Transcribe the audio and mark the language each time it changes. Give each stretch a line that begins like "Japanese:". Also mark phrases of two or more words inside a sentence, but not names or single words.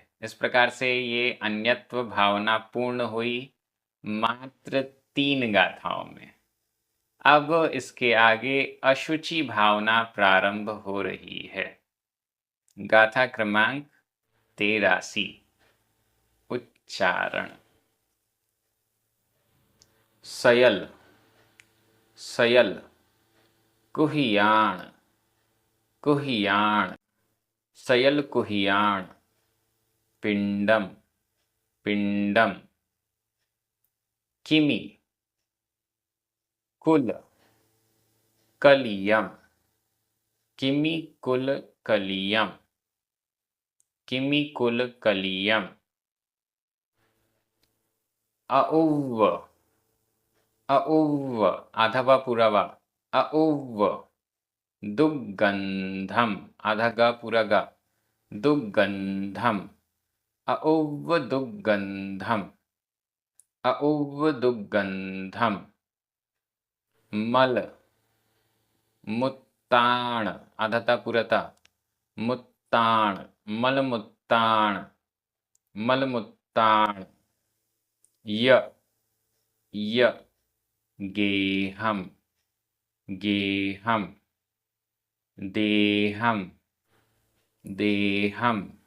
Hindi: इस प्रकार से ये अन्यत्व भावना पूर्ण हुई मात्र 3 गाथाओं में। अब इसके आगे अशुचि भावना प्रारंभ हो रही है। गाथा क्रमांक 83, उच्चारण।
Prakrit languages: सयल, सयल, कुहियाण, कुहियाण, सयल कुहियाण, पिंडम, पिंडम, किमी, कुल, कलियम, किमी कुल कलियम, किमी कुल कलियम, औव, औव,
Hindi: आधा वा पूरा वा,
Prakrit languages: औव, दुग्गंधम,
Hindi: आधा गा पूरा गा,
Prakrit languages: दुग्गंधम, औव दुग्गंधम, औव दुग्गंधम, मल, मुत्ताण,
Hindi: आधा ता पूरा ता,
Prakrit languages: मुत्ताण, मलमुत्ताण, मलमुत्ताण, य, य, गेहम, गेहम, देहम, देहम,